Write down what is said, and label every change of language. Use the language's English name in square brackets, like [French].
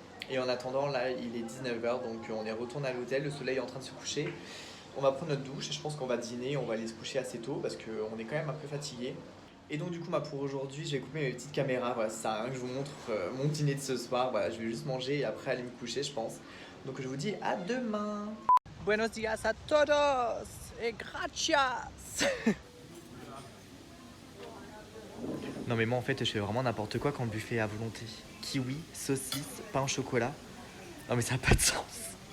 [French] Et en attendant, là il est 19h, donc on est retourné à l'hôtel, le soleil est en train de se coucher. On va prendre notre douche et je pense qu'on va dîner, on va aller se coucher assez tôt parce qu'on est quand même un peu fatigué. Et donc du coup pour aujourd'hui je vais couper mes petites caméras, voilà, ça sert à rien que je vous montre mon dîner de ce soir, voilà, je vais juste manger et après aller me coucher je pense. Donc je vous dis à demain. [Spanish] Buenos días a todos et gracias. [French] Non mais moi en fait je fais vraiment n'importe quoi quand le buffet est à volonté. Kiwi, saucisse, pain au chocolat. Non mais ça n'a pas de sens.